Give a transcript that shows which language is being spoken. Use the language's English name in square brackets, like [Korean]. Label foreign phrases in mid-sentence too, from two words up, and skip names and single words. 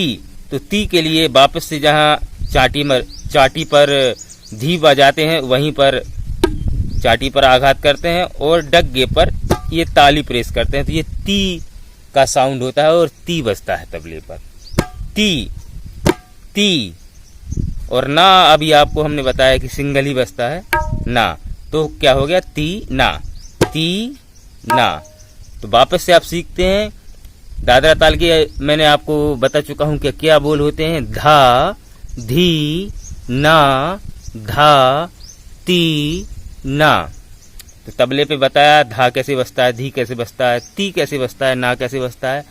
[Hindi] तो ती के लिए वापस से जहां चाटी पर धी बजाते हैं वहीं पर चाटी पर आघात करते हैं और डग्गे पर ये ताली प्रेस करते हैं। तो ये ती का साउंड होता है और ती बजता है तबले पर। ती, ती। और ना अभी आपको हमने बताया कि सिंगल ही बजता है, ना। तो क्या हो गया, ती, ना, ती, ना। तो वापस से आप सीखते हैं। दादरा ताल के मैंने आपको बता चुका हूं कि क्या बोल होते हैं। धा, धी, ना, धा, ती, ना। तो तबले पे बताया धा कैसे बजता है, धी कैसे बजता है, ती कैसे बजता है, ना कैसे बजता है।